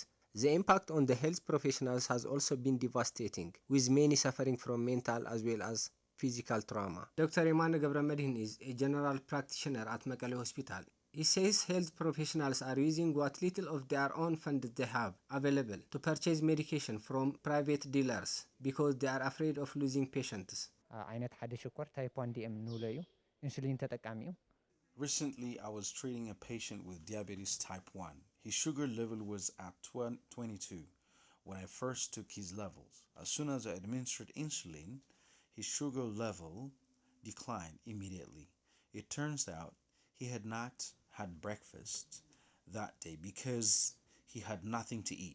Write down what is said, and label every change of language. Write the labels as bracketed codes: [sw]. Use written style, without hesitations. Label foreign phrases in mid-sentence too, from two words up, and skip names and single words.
[en] The impact on the health professionals has also been devastating, with many suffering from mental as well as physical trauma. Dr. Emmanuel Gabramedhin is a general practitioner at Mekelle Hospital. He says health professionals are using what little of their own funds they have available to purchase medication from private dealers because they are afraid of losing patients. [ti] አይነት ሓደ ሽኮር ታይፕ 1 ዲኤም ንብሎ እዩ ኢንሱሊን ተጠቃሚ እዩ [en] Recently, I was treating a patient with diabetes type 1. His sugar level was at 22 when I first took his levels. As soon as I administered insulin, his sugar level declined immediately. It turns out he had not had breakfast that day because he had nothing to eat.